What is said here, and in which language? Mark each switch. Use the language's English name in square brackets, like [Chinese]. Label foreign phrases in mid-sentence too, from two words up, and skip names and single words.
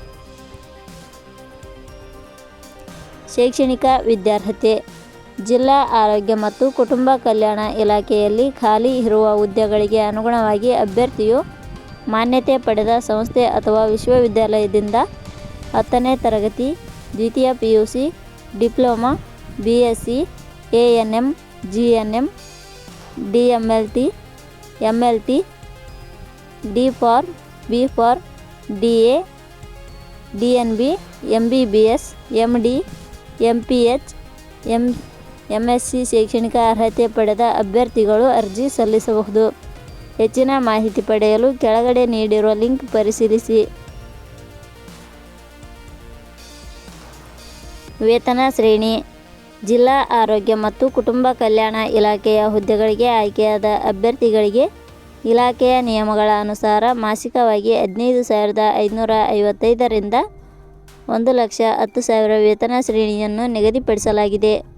[Kannada] ಶೈಕ್ಷಣಿಕ ವಿದ್ಯಾರ್ಹತೆ. ಜಿಲ್ಲಾ ಆರೋಗ್ಯ ಮತ್ತು ಕುಟುಂಬ ಕಲ್ಯಾಣ ಇಲಾಖೆಯಲ್ಲಿ ಖಾಲಿ ಇರುವ ಹುದ್ದೆಗಳಿಗೆ ಅನುಗುಣವಾಗಿ ಅಭ್ಯರ್ಥಿಯು ಮಾನ್ಯತೆ ಪಡೆದ ಸಂಸ್ಥೆ ಅಥವಾ ವಿಶ್ವವಿದ್ಯಾಲಯದಿಂದ 10ನೇ ತರಗತಿ, ದ್ವಿತೀಯ PUC, ಡಿಪ್ಲೊಮಾ, [English] BSc, ANM, GNM, DMLT, MLT, D.Pharm, B.Pharm, DA, DNB, MBBS, MD, MPH, MSc [Kannada] ಶೈಕ್ಷಣಿಕ ಅರ್ಹತೆ ಪಡೆದ ಅಭ್ಯರ್ಥಿಗಳು ಅರ್ಜಿ ಸಲ್ಲಿಸಬಹುದು. ಹೆಚ್ಚಿನ ಮಾಹಿತಿ ಪಡೆಯಲು ಕೆಳಗಡೆ ನೀಡಿರುವ ಲಿಂಕ್ ಪರಿಶೀಲಿಸಿ. ವೇತನ ಶ್ರೇಣಿ. ಜಿಲ್ಲಾ ಆರೋಗ್ಯ ಮತ್ತು ಕುಟುಂಬ ಕಲ್ಯಾಣ ಇಲಾಖೆಯ ಹುದ್ದೆಗಳಿಗೆ ಆಯ್ಕೆಯಾದ ಅಭ್ಯರ್ಥಿಗಳಿಗೆ ಇಲಾಖೆಯ ನಿಯಮಗಳ ಅನುಸಾರ ಮಾಸಿಕವಾಗಿ 15,555 ರಿಂದ 1,10,000 ವೇತನ ಶ್ರೇಣಿಯನ್ನು ನಿಗದಿಪಡಿಸಲಾಗಿದೆ.